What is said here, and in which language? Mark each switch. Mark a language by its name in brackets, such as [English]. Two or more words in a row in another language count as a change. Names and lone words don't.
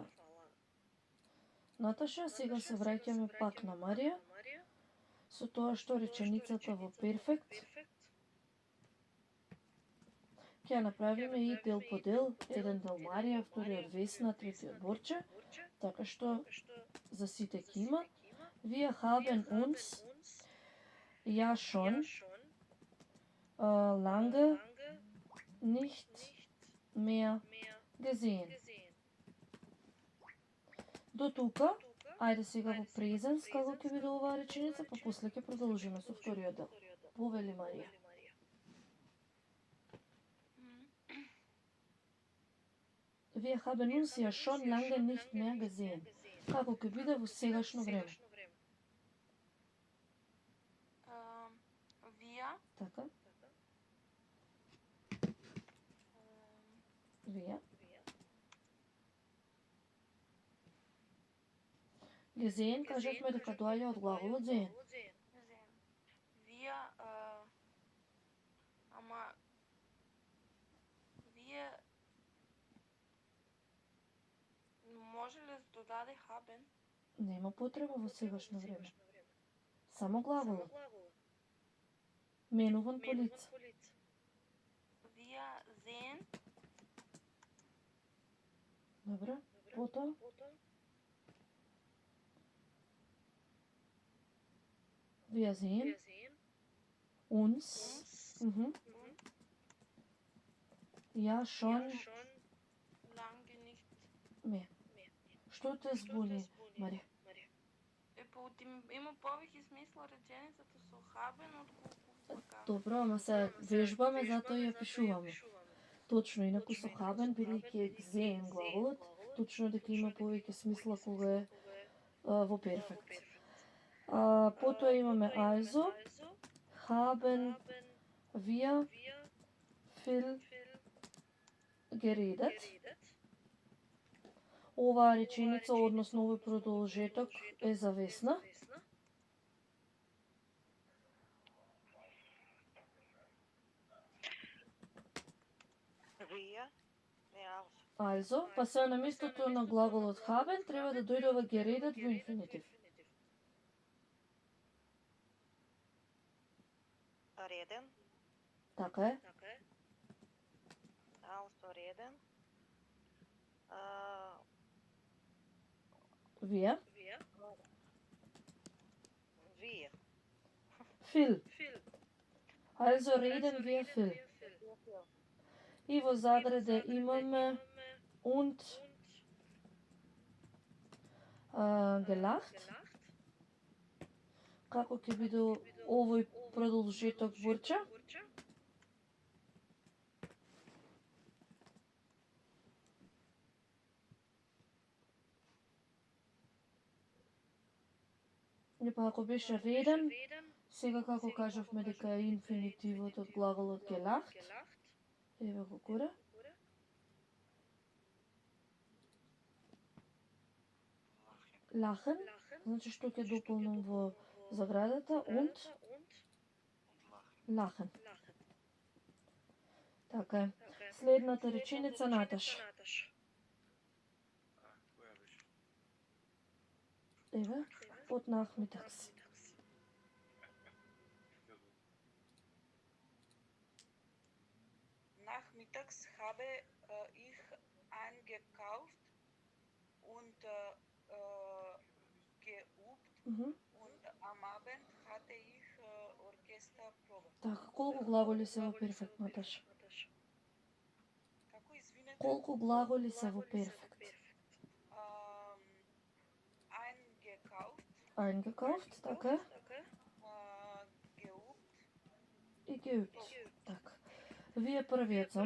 [Macedonian] Наташа, сега се враќаме пак на Марија, со тоа што реченицата во перфект ќе направиме и дел по дел, еден дел Марија, вториот Весна, третиот Борче, така што за сите ќе има. [German] Wir haben uns ja schon lange nicht mehr gesehen. [Macedonian] До тука, ајде сега во презенс, како ќе биде оваа реченица, па после ќе продолжиме со вториот дел. Повели Марија. [German] Wir haben uns ja schon lange nicht mehr gesehen. [Macedonian] Како ќе биде во сегашно време. [German] Wir, [Macedonian] Така? Wir. [German] Gesehen, [Macedonian] кажавме дека доаѓа од глаголот sehen. [German] wir, [Macedonian] ама вие може ли да додаде haben? Нема потреба во сегашно време. Само глаголот. Менуван по лице. [German] Wir sehen, [Macedonian] Добре, потоа. [German] Wir sehen uns. Ja, schon lange nicht. mehr. [Macedonian] Што те збуни, Марија? Има повеќе смисла реченицата со haben отколку така. Добро, ама се вежбаме, затоа ја пишуваме. Точно, инаку со haben, бидејќи е gesehen глаголот, точно дека има повеќе смисла кога е во перфект. Потоа имаме [German] also, haben wir viel geredet. [Macedonian] Оваа реченица, односно овој продолжеток е за Весна. [German] Wir, Also, [Macedonian] па се на местото на глаголот haben треба да дојде ова geredet во инфинитив. [German] reden, [Macedonian] Така е. [German] also reden, Wir. wir, Viel. Also reden wir viel. [Macedonian] И во заграде имаме [German] und gelacht. [Macedonian] Како ќе биде овој продолжеток Борча? И па ако беше реден, сега како кажавме дека е инфинитивот од глаголот gelacht, еве го горе. Lachen, значи што ќе дополнам во заградата, [German] und lachen. [Macedonian] Така е. Следната реченица, Наташ. Која беше? Еве, од nachmittags. [German] Nachmittags habe ich eingekauft und geübt und am Abend hatte ich Orchesterprobe. [Macedonian] Така, колку глаголи се во перфект, Наташ? Како извинете? Колку глаголи се во перфект? Eingekauft, така е. [German] Geübt. [Macedonian] И geübt. Така. Вие првиот само.